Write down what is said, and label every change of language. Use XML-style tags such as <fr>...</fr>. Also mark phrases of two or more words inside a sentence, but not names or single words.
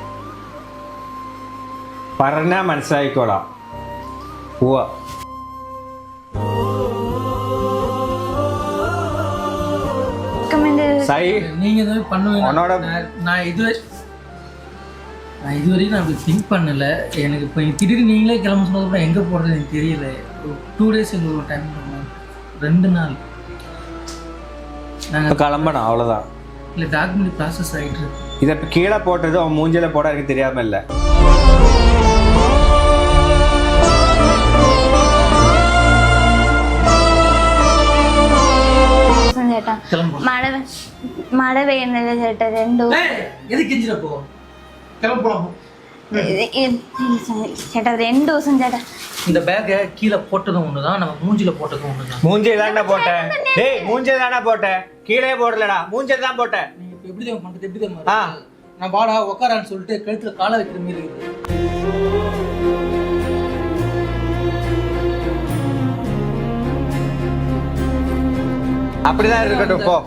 <ml>പറഞ്ഞാ മനസ്സിലായിക്കോളാം. പോവാ.</ml> <ta>நீங்க எதாவது பண்ணுவீங்க. நான் இதுவரையும் நான் அப்படி திங்க் பண்ணல. எனக்கு இப்போ திடீர்னு நீங்களே கிளம்ப சொன்னதுக்கப்புறம் எங்கே போகிறது எனக்கு தெரியல. 2 days எங்களுக்கு ஒரு டைம் 2 நாள் நாங்கள் கிளம்பணும், அவ்வளோதான். இல்லை,</ta> <en>document process</en> <ta>ஆகிட்டு இருக்கு. இதை இப்போ கீழே போட்டது அவன் மூஞ்சில போட எனக்கு தெரியாமல் இல்லை.</ta> <ml>ചേട്ടാ മഴ പെയ്യുന്നില്ല ചേട്ടാ. 2</ml> <ta>எதுக்கு கெஞ்சிட போ. கிளம்ப போலாம்.</ta> <ml>ചേട്ടാ 2 ദിവസം ചേട്ടാ.</ml> <ta>இந்த பேக்கை கீழே போட்டதும் ஒன்று தான், நம்ம மூஞ்சியில் போட்டதும் ஒன்று தான். மூஞ்சே தானே போட்டேன். டேய் மூஞ்சே தானே போட்டேன், கீழே போடலடா, மூஞ்சே தான் போட்டேன். நீங்கள் எப்படி தான் பண்ணுறது, எப்படி தான் நான் பாடா உக்காரான்னு சொல்லிட்டு கழுத்தில் காலை வைக்கிற மாரி இருக்குது. அப்படிதான் இருக்கட்டும் போ.</ta>